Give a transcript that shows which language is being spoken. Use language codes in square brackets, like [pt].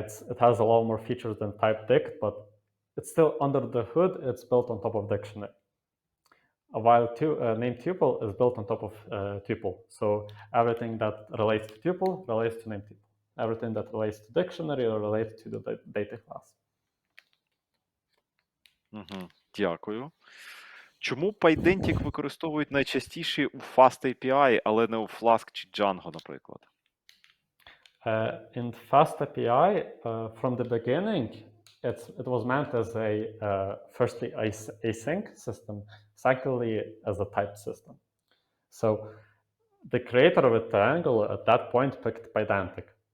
[en] It has a lot more features than type-dict, but it's still under the hood. It's built on top of dictionary. While name tuple is built on top of tuple. So everything that relates to tuple relates to name tuple. Everything that relates to dictionary relates to the data class. [uk] Угу. Дякую. Чому Pydantic використовують найчастіше у FastAPI, але не у Flask чи Django, наприклад? [en] In FastAPI, from the beginning, it was meant as firstly async system, secondly as a type system. So the creator of a triangle at that point picked Pydantic.